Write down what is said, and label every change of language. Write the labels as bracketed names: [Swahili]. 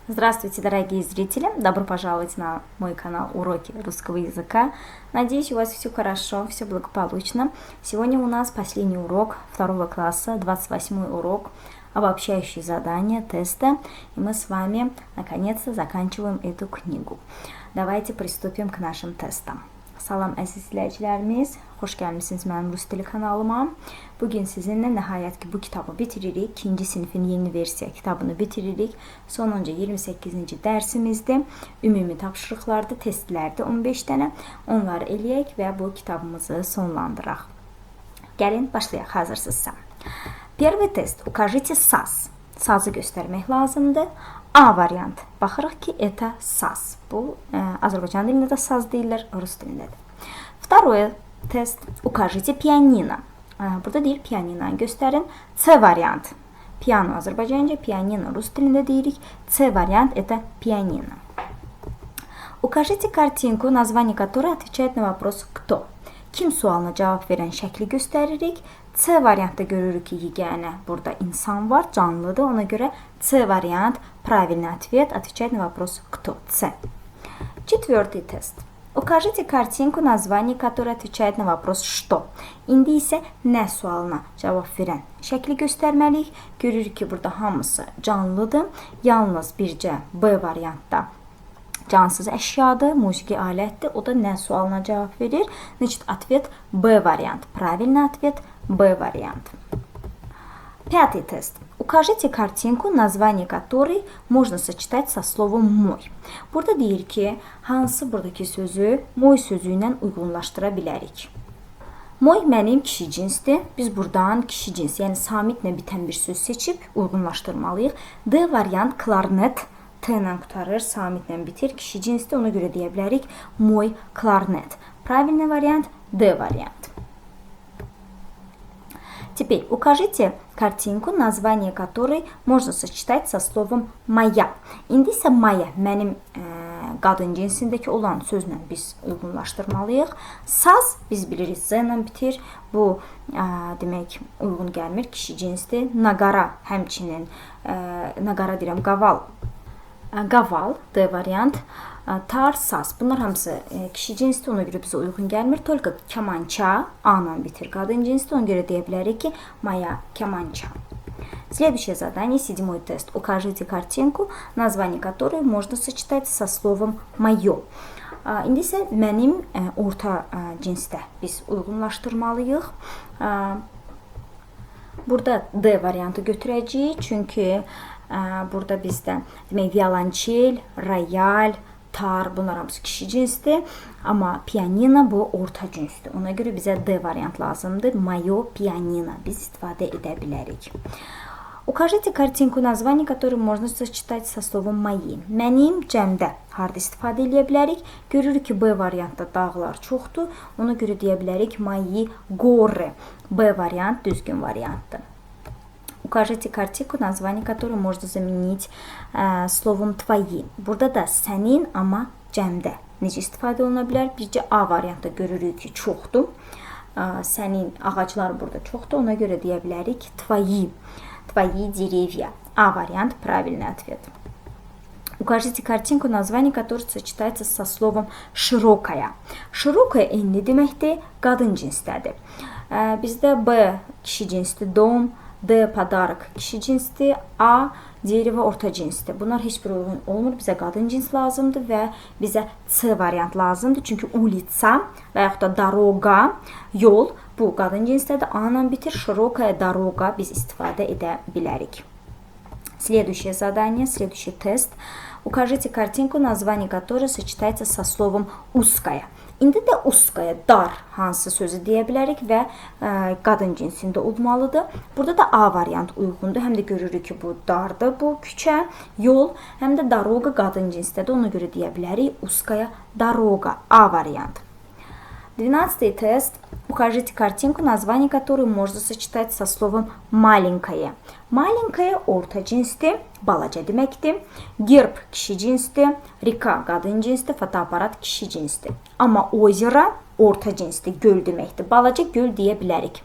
[Russian] Здравствуйте, дорогие зрители! Добро пожаловать на мой канал Уроки русского языка. Надеюсь, у вас все хорошо, все благополучно. Сегодня у нас последний урок 2 класса, 28-й урок, обобщающие задания, тесты. И мы с вами наконец-то заканчиваем эту книгу. Давайте приступим к нашим testам. [Azerbaijani] Salam əziz izləyicilərimiz, xoş gəlmisiniz mənim Rus dili kanalıma. Bugün sizinlə nəhayət ki bu kitabı bitiririk. 2-ci sinifin yeni versiya kitabını bitiririk. Sonuncu 28-ci dərsimizdir. Ümumi tapşırıqlardır, testlərdir 15 dənə. Onları eləyək və bu kitabımızı sonlandıraq. Gəlin, başlayaq hazırsınızsa. [Russian] Первый тест. Укажите САС. [Azerbaijani] Sazı göstərmək lazımdır. A variant. Baxırıq ki, это saz. Bu Azərbaycan dilində də saz deyirlər, Rus dilində də. [Russian] Второй тест. [Azerbaijani] Укажите pianino. Burada deyir pianinanı göstərin. C variant. Piano Azərbaycanca, pianino Rus dilində deyirik. C variant это pianino. [Russian] Укажите картинку, название которой отвечает на вопрос кто. [Azerbaijani] Kim sualına cavab verən şəkli göstəririk. C variantda görürük ki, yeganə burada insan var, canlıdır. [Russian] Ona görə C variant правильный ответ отвечает на вопрос кто. C. Четвертый тест. Укажите картинку, название которой отвечает на вопрос что. [Azerbaijani] İndi isə nə sualına cavab verən şəkli göstərməliyik. Görürük ki, burada hamısı canlıdır. Yalnız bircə B variantda cansız əşyadır, musiqi alətdir. O da nə sualına cavab verir. Значит, ответ B вариант. [Russian] Правильный ответ B вариант. Пятый тест. Укажите картинку, название которой можно сочетать со словом мой. [Azerbaijani] Burada deyir ki, hansı buradakı sözü moy sözü ilə uyğunlaşdıra bilərik. Moy mənim kişi cinsdir. Biz buradan kişi cins, yəni samitlə bitən bir söz seçib uyğunlaşdırmalıyıq. D variant klarnet. T ilə qutarır, samitlə bitir, kişi cinsdir. Ona görə deyə bilərik moy klarnet. [Russian] Правильный вариант D вариант. Теперь укажите картинку, название которой можно сочетать со словом моя. [Azerbaijani] İndi isə maya mənim qadın cinsindəki olan sözlə biz uyğunlaşdırmalıyıq. Saz biz bilirik Z ilə bitir. Bu demək uyğun gəlmir, kişi cinsdir. Nagara həmçinin nagara deyirəm, qaval. Qaval D variant. Tar, saz. Bunlar hamısı kişi cinsdir, ona görə bizə uyğun gəlmir. Только kamança A ilə bitir. Qadın cinsdir, ona görə deyə bilərik ki, моя kamança. [Russian] Следующее задание, 7-й тест. Укажите картинку, название которой можно сочетать со словом «моё». [Azerbaijani] İndi isə mənim orta cinsdə biz uyğunlaşdırmalıyıq. Burada D variantı götürəcəyik, çünki burada bizdə demək violonçel, royal, tar, bunlar hamısı kişi cinsdir. Amma pianino bu orta cinsdir. Ona görə bizə D variant lazımdır. Moyo pianino biz istifadə edə bilərik. [Russian] Укажите картинку, название которой можно сочетать со словом мои. [Azerbaijani] Mənim cəmdə harda istifadə edə bilərik? Görürük ki, B variantda dağlar çoxdur. Ona görə deyə bilərik мои горы. B variant düzgün variantdır. [Russian] Укажите картинку, название которой можно заменить словом твои. [Azerbaijani] Burada da sənin, amma cəmdə. Necə istifadə oluna bilər? Bircə A variantda görürük ki, çoxdur. Sənin ağaclar burada çoxdur. Ona görə deyə bilərik твои. [Russian] Твои деревья. А вариант правильный ответ. Укажите картинку, название которой сочетается со словом широкая. [Azerbaijani] Широкая enli deməkdir, qadın cinsdədir. Bizdə B kişi cinsdir, dom, D подарок kişi cinsdir, A дерево orta cinsdir. Bunlar heç bir uyğun olmur. Bizə qadın cins lazımdır və bizə C variant lazımdır. Çünki улица və yaxud da дорога, yol bu qadın cinsdədir. A ilə bitir, широкая дорога biz istifadə edə bilərik. [Russian] Следующее задание, следующий тест. Укажите картинку, название которой сочетается со словом узкая. [Azerbaijani] İndi də узкая, dar hansı sözü deyə bilərik və qadın cinsində olmalıdır. Burada da A variant uyğundur. Həm də görürük ki, bu dardır, bu küçə, yol, həm də дорога qadın cinsdədir. Ona görə deyə bilərik узкая дорога. [Russian] A variant. 12-й тест. Укажите картинку, название которой можно сочетать со словом маленькое. [Azerbaijani] Маленькое orta cinsdir, balaca deməkdir. Gerb kişi cinsdir, rika qadın cinsdir, fotoaparat kişi cinsdir. Amma озеро orta cinsdir, göl deməkdir. Balaca göl deyə bilərik.